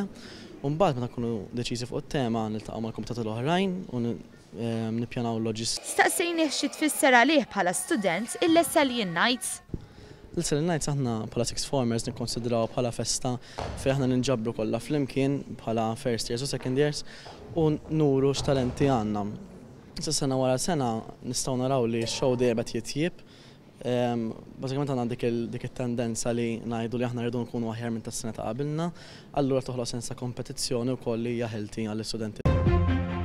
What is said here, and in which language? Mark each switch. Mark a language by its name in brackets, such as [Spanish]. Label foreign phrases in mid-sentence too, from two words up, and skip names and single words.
[Maltese] Umbagħad meta nkunu deċiżi fuq it-tema niltaqgħu mal-kumitati l-oħrajn u nippjanaw l-loġist. Staqsejnih xi tfisser għalih bħala student il-Lessellian Nights. Lessellian Nights aħna bħala [English] Sixth Formers [Maltese] nikkonsidraw bħala festa fejn aħna ninġabru kollha flimkien bħala [English] first years [Maltese] u [English] second years [Maltese] u nuru x'talenti għandna. Issa sena wara sena nistgħu naraw li x-show dejjem qed jitjieb. Bażikament għandna dik it-tendenza li ngħidu li aħna rridu nkunu aħjar minn tas-sena ta' qabilna, allura toħloq sens ta' kompetizzjoni wkoll li hija ħelti għall-istudenti.